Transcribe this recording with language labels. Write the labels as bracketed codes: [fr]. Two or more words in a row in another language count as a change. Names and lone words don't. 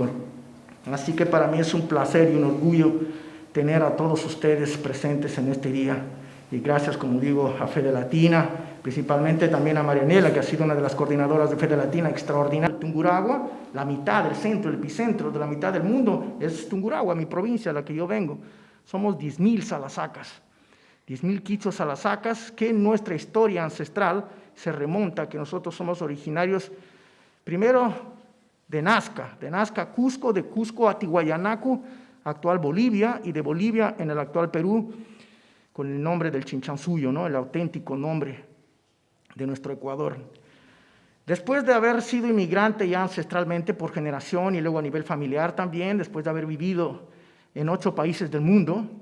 [es] Así que para mí es un placer y un orgullo tener a todos ustedes presentes en este día. Y gracias, como digo, a Fede Latina, principalmente también a Marianela, que ha sido una de las coordinadoras de Fede Latina extraordinaria. Tungurahua, la mitad del centro, el epicentro de la mitad del mundo, es Tungurahua, mi provincia, la que yo vengo. Somos 10.000 salasacas, 10.000 quichos salasacas, que en nuestra historia ancestral se remonta, que nosotros somos originarios, primero de Nazca, Cusco, de Cusco a Tihuayanacu, actual Bolivia, y de Bolivia en el actual Perú, con el nombre del Chinchansuyo, ¿no? El auténtico nombre de nuestro Ecuador. Después de haber sido inmigrante ya ancestralmente por generación y luego a nivel familiar también, después de haber vivido en 8 países del mundo,